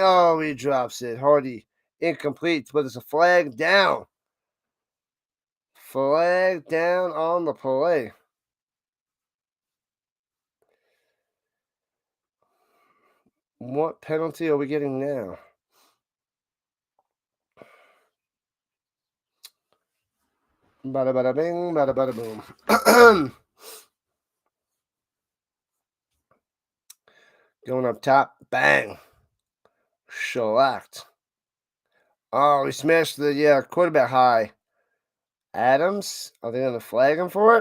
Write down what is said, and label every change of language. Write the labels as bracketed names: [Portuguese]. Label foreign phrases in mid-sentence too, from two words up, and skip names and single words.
[English] Oh, he drops it. Hardy, incomplete, but it's a flag down. Flag down on the play. What penalty are we getting now? Bada bada bing, bada bada boom. Going up top, bang. Shellacked. Oh, he smashed the quarterback high. Adams, are they going to flag him for it?